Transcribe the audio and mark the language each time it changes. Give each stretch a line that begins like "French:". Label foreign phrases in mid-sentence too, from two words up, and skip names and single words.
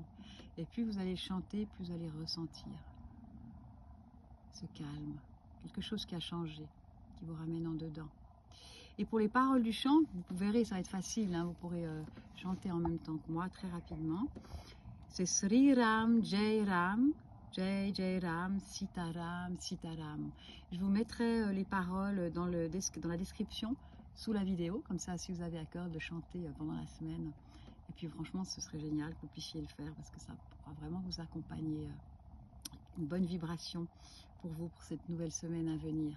French: Et plus vous allez chanter, plus vous allez ressentir ce calme, quelque chose qui a changé, qui vous ramène en dedans. Et pour les paroles du chant, vous verrez, ça va être facile, hein, vous pourrez chanter en même temps que moi, très rapidement. C'est Sri Ram, Jai Ram, Jai Jai Ram, Sitaram, Sitaram. Je vous mettrai les paroles dans la description, sous la vidéo, comme ça si vous avez à cœur de chanter pendant la semaine, Et puis franchement, ce serait génial que vous puissiez le faire parce que ça pourra vraiment vous accompagner, une bonne vibration pour vous, pour cette nouvelle semaine à venir.